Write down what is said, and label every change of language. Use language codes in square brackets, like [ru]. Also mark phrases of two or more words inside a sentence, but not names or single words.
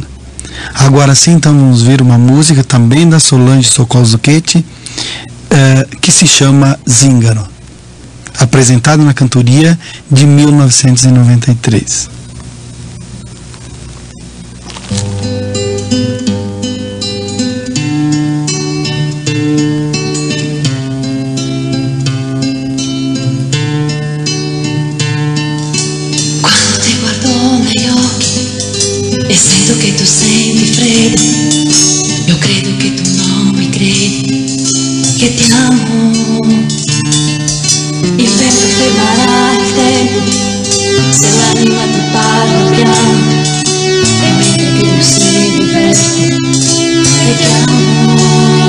[pt] Agora sim, então vamos ver uma música também da Solange Sokol Zucchetti, que se chama Zingaro, apresentada na cantoria de 1993. [it] Quando ti guardo negli occhi e sento che tu senti freddo, io credo che tu non mi credi, che ti amo. Il vento fermerà il tempo, se l'anima ti parla piano, e mentre che tu sei diverso, che ti amo.